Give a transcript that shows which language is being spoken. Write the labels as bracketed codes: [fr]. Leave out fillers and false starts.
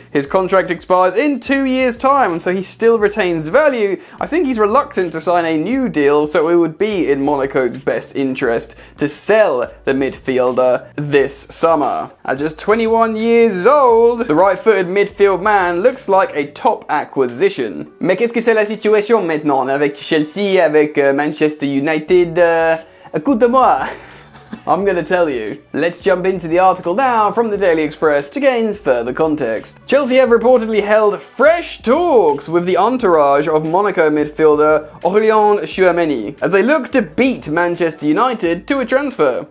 [en] His contract expires in 2 years' time, so he still retains value. I think he's reluctant to sign a new deal, so it would be in Monaco's best interest to sell the midfielder this summer. At just 21 years old, the right-footed midfield man looks like a top acquisition. [fr] Mais qu'est-ce que c'est la situation maintenant avec Chelsea, avec Manchester United? Écoute-moi. [en] I'm gonna tell you. Let's jump into the article now from the Daily Express to gain further context. Chelsea have reportedly held fresh talks with the entourage of Monaco midfielder Aurélien Tchouaméni as they look to beat Manchester United to a transfer.